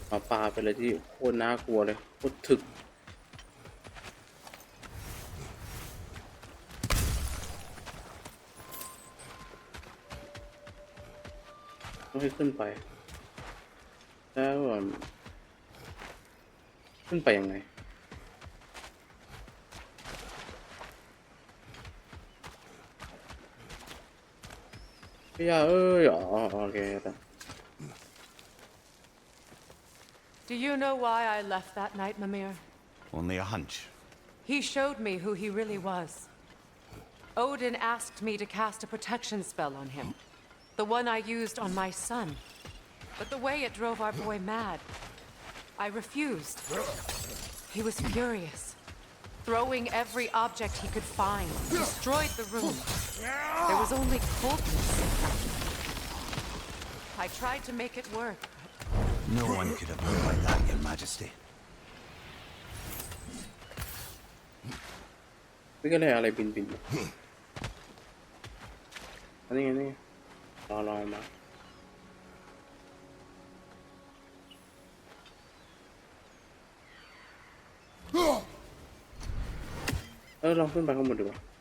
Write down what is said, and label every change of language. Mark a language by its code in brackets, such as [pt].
[th] ปลาไปเลยที่โคตรน่ากลัวเลยโคตรถึกต้องให้ขึ้นไปแล้วขึ้นไปยังไงพี่ยาอ๋อโอเคแต่ [en] Do you know why I left that night, Mimir? Only a hunch. He showed me who he really was. Odin asked me to cast a protection spell on him, the one I used on my son. But the way it drove our boy mad, I refused. He was furious, throwing every object he could find, destroyed the room. There was only coldness. I tried to make it work. No one could have moved like that, Your Majesty. [th] นี่ก็เลยอะไรบินอันนี้นี่ลองมาลองขึ้นไปข้างบนดีกว่า